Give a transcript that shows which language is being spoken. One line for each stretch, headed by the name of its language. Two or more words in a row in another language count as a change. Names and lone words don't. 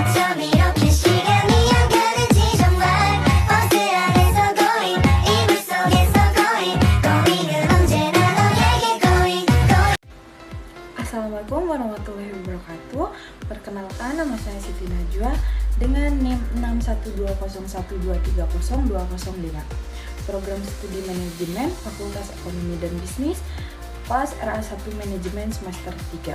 Korean: 밤 이렇게 시간이 안 가는지 정말 버스 안에서 going 이불 속에서 going 은 언제나 너에게 going.
Arabic: السلام عليكم ورحمة الله وبركاته.
Indonesian: Perkenalkan, nama saya Siti Najwa dengan NIM 61201230205. Program Studi Manajemen Fakultas Ekonomi dan Bisnis, kelas RA1 Manajemen semester 3.